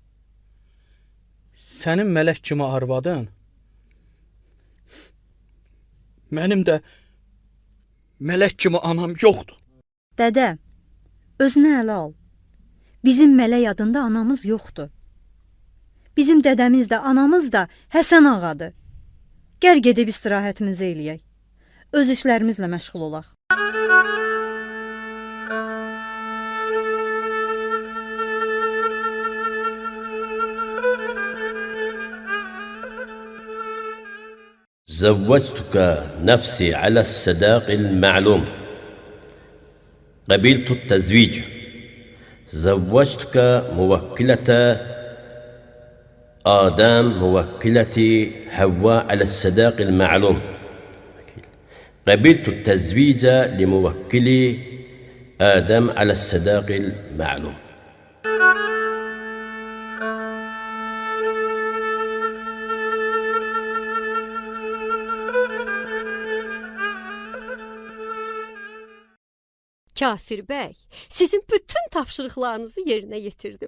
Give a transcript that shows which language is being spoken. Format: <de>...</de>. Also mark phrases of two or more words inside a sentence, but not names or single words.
<az>Sənin mələk kimi arvadın, mənim də mələk kimi anam yoxdur. Dədə, özünü ələ al. Bizim mələk adında anamız yoxdur. Bizim dədəmiz də, anamız da Həsən ağadır. Gəl gedib istirahətimizi eləyək. Öz işlərimizlə məşğul olaq.</az> <ar>زوجتك نفسي على الصداق المعلوم. قبلت التزويج. زوجتك موكلة آدم موكلة حواء على الصداق المعلوم. قبلت التزويج لموكل آدم على الصداق المعلوم.</ar> <az>Kafir bəy, sizin bütün tapşırıqlarınızı yerinə yetirdim.</az>